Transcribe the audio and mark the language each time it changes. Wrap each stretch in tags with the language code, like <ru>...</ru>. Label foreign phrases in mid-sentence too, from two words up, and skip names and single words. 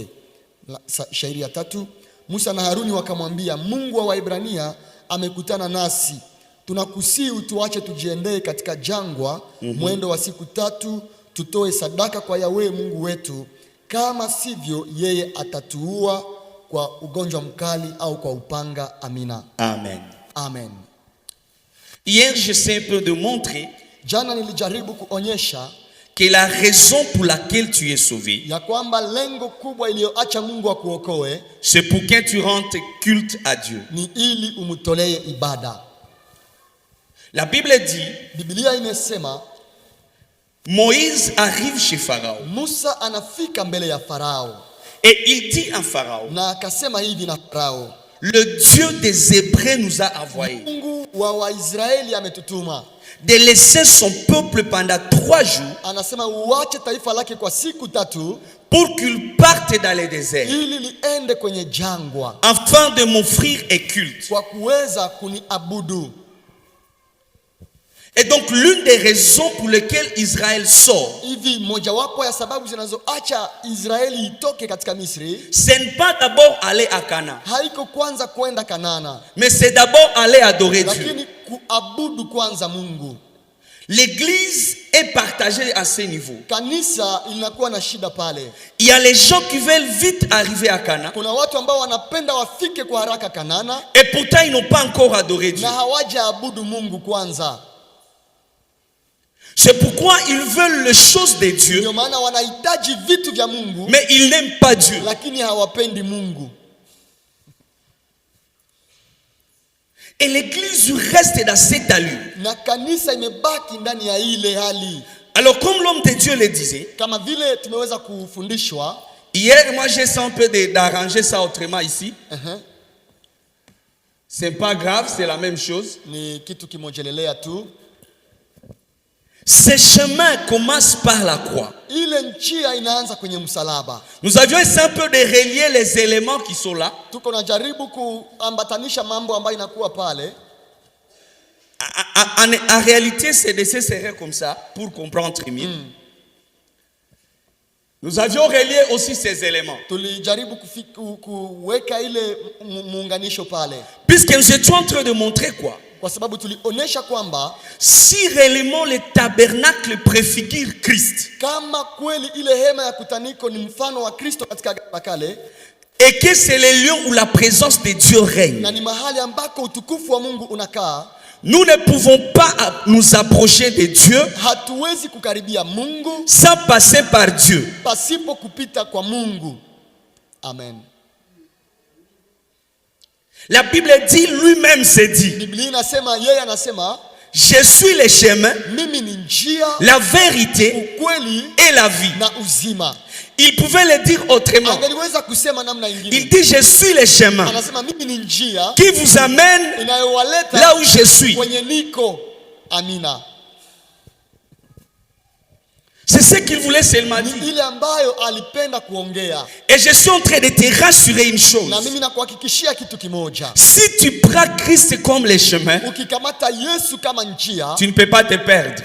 <sw>Shairi ya 3, Musa na Haruni wakamwambia, Mungu wa Waebrania amekutana nasi, tunakusihi utuache tujiendee katika jangwa mwendo wa siku 3, tutoe sadaka kwa Yawe Mungu wetu, kama sivyo yeye atatuua kwa ugonjwa mkali au kwa upanga. Amina. Amen. Amen.</sw> <fr>Hier, j'essaie un peu de montrer</fr> <sw>Jana nilijaribu kuonyesha</sw> <fr>que la raison pour laquelle tu es sauvé,</fr> <sw>ya kwamba lengo kubwa iliyoacha Mungu akuokoe</sw> <fr>c'est pour que tu rendes culte à Dieu.</fr> <sw>ni ili umtolee ibada.</sw> <fr>La Bible dit,</fr> <sw>Biblia imesema</sw> <fr>Moïse arrive chez Pharaon</fr> <sw>Musa anafika mbele ya Farao</sw> <fr>et il dit à Pharaon,</fr> <sw>na akasema hivi na Farao,</sw> <fr>le Dieu des Hébreux nous a envoyés</fr> <sw>Mungu wa Waisraeli ametutuma,</sw> <fr>de laisser son peuple pendant 3 jours</fr> <sw>anasema uache taifa lake kwa siku 3</sw> <fr>pour qu'il parte dans le désert</fr> <sw>ili liende kwenye jangwa</sw> <fr>afin de m'offrir un culte.</fr> <sw>kwa kuweza kuniabudu.</sw> <fr>Et donc l'une des raisons pour lesquelles Israël sort,</fr> <sw>Hivi mojawapo ya sababu zinazoacha Israeli itoke katika Misri</sw> <fr>ce n'est pas d'abord aller à Canaan,</fr> <sw>haiko kwanza kwenda Kanana,</sw> <fr>mais c'est d'abord aller adorer Dieu.</fr> <sw>lakini kuabudu kwanza Mungu.</sw> <fr>L'église est partagée à ce niveau.</fr> <sw>Kanisa inakuwa na shida pale.</sw> <fr>Il y a les gens qui veulent vite arriver à Cana.</fr> <sw>Kuna watu ambao wanapenda wafike kwa haraka Kanana.</sw> <fr>Et pourtant ils n'ont pas encore adoré Dieu.</fr> <sw>Na hawajaabudu Mungu kwanza.</sw> <fr>C'est pourquoi ils veulent les choses de Dieu.</fr> <sw>Ndio maana wanahitaji vitu vya Mungu.</sw> <fr>Mais ils n'aiment pas Dieu.</fr> <sw>Lakini hawapendi Mungu.</sw> <fr>Et l'église reste dans cette allure.</fr> <sw>Na kanisa imebaki ndani ya ile hali.</sw> <fr>Alors comme l'homme de Dieu le disait,</fr> <sw>kama vile tumeweza kufundishwa,</sw> <fr>hier moi j'ai essayé un peu d'arranger ça autrement ici. C'est pas grave, c'est la même chose.</fr> <sw>Ni kitu kimojelelea tu.</sw> <fr>Ce chemin commence par la croix.</fr> <sw>Ile njia inaanza kwenye msalaba.</sw> <fr>Nous avions essayé un peu de relier les éléments qui sont là.</fr> <sw>Tuko na jaribu kuambatanisha mambo ambayo inakuwa pale.</sw> <fr>En réalité, c'est de s'insérer comme ça pour comprendre mieux. Nous avions relié aussi ces éléments.</fr> <sw>Tulijaribu kuweka ile muunganisho pale.</sw> <fr>Puisque nous étions en train de montrer quoi?</fr> <sw>Kwa sababu tulionyesha kwamba</sw> <fr>si réellement le tabernacle préfigure Christ,</fr> <sw>kama kweli ile hema ya kutaniko ni mfano wa Kristo katika Agano Kale,</sw> <fr>et que c'est le lieu où la présence de Dieu règne,</fr> <sw>na ni mahali ambako utukufu wa Mungu unakaa,</sw> <fr>nous ne pouvons pas nous approcher de Dieu</fr> <sw>hatuwezi kukaribia Mungu</sw> <fr>sans passer par Dieu.</fr> <sw>Pasipo kupita kwa Mungu. Amen.</sw> <fr>La Bible dit, lui-même se dit,</fr> <sw>Biblia inasema, yeye anasema,</sw> <fr>je suis le chemin,</fr> <sw>mimi ni njia,</sw> <fr>la vérité</fr> <sw>ukweli</sw> <fr>et la vie.</fr> <sw>na uzima.</sw> <fr>Il pouvait le dire autrement.</fr> <sw>Angeliweza kusema namna ingine.</sw> <fr>Il dit, je suis le chemin</fr> <sw>Anasema, mimi ni njia</sw> <fr>qui vous amène</fr> <sw>inayowaleta</sw> <fr>là où je suis.</fr> <sw>kwenye niko. Amina.</sw> <fr>C'est ce qu'il voulait seulement dire.</fr> <sw>Ile ambayo alipenda kuongea.</sw> <fr>Et je suis en train de te rassurer une chose.</fr> <sw>Na mimi nakuhakikishia kitu kimoja.</sw> <fr>Si tu prends Christ comme le chemin,</fr> <sw>ukikamata Yesu kama njia,</sw> <fr>tu ne peux pas te perdre.</fr>